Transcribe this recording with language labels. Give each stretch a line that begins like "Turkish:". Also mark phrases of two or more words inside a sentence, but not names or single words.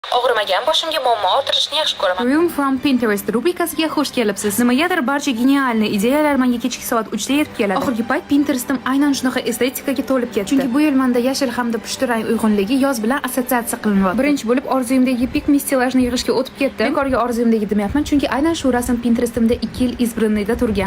Uzbek: Og'rimagan boshimga muammo orttirishni yaxshi ko'raman. Room from Pinterest rubrikasiga xush kelibsiz. Nimagadir barcha genialni ideyalar menga kechki soat 3 da yetib keladi. Oxirgi payt Pinterest'im aynan shunaqa estetikaga to'lib ketdi. Chunki bu yil menda yashil hamda pushti rang uyg'unligi yoz bilan assotsiatsiya qilinyapti. Birinchi bo'lib orzuyimdagi Pick Me stillajni yig'ishga o'tib ketdim. Bekorga orzuyimdagi demayapman, chunki aynan shu rasm Pinterest'imda 2 yil izbrinida turgan.